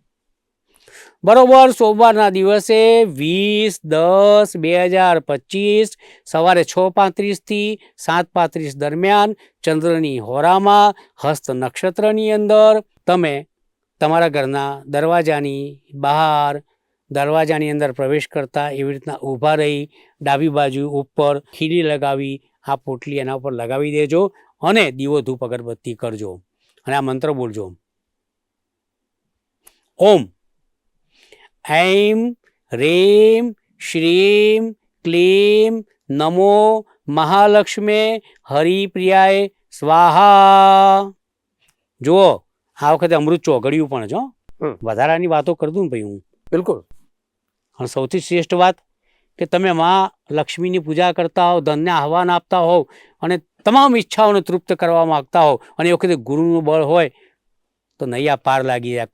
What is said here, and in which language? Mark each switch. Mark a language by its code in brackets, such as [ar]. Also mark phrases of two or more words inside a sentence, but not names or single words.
[gu] બરોબર સોમવારના દિવસે 20/10/2025 સવારે 6:35 થી 7:35 દરમિયાન ચંદ્રની હોરામાં હસ્ત નક્ષત્રની અંદર તમે તમારા ઘરના દરવાજાની બહાર, દરવાજાની અંદર પ્રવેશ કરતા એવી રીતના ઊભા રહી ડાબી બાજુ ઉપર ખીલી લગાવી આ પોટલી એના ઉપર લગાવી દેજો અને દીવો ધૂપ અગરબત્તી કરજો અને આ મંત્ર બોલજો. [sa] ઓમ ऐं ह्रीं श्रीं क्लीं नमो महालक्ष्मी हरिप्रियाय स्वाहा. [gu] જુઓ આ વખતે અમૃત ચોઘડિયું પણ છો, વધારાની વાતો કરતું ને ભાઈ હું. બિલકુલ. અને સૌથી શ્રેષ્ઠ વાત કે તમે માં લક્ષ્મીની પૂજા કરતા હોવ, ધનને આહવાન આપતા હોવ અને તમામ ઈચ્છાઓને તૃપ્ત કરવા માગતા હોવ અને એ વખતે ગુરુનું બળ હોય તો નૈયા પાર લાગી જાય.